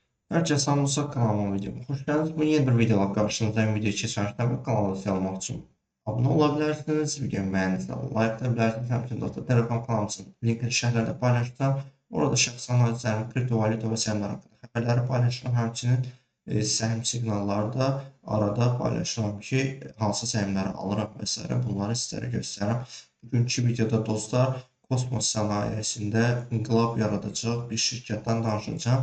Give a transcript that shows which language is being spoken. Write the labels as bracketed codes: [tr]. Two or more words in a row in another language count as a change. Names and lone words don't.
[tr] Herkese Samsa kanalıma videoma hoş geldiniz. Bu yeni bir videoda karşınızdayım. Video geçerken bu kanala abone olmak için abone olabilirsiniz. Videomu beğendiyseniz like edebilirsiniz. [az] Həmçinin dostlar Telegram kanalım için linkini şərhlərdə paylaşacağım. Orada şəxsi analizlərim, kriptovalyuta və səhmlər haqqında xəbərləri paylaşıram. Həmçinin səhm siqnallarda arada paylaşıram ki, hansı səhmləri alıram və s. bunları sizlərə göstərirəm. Bugünkü videoda dostlar kosmos sənayesində inqilab yaradacaq bir şirkətdən danışacağım.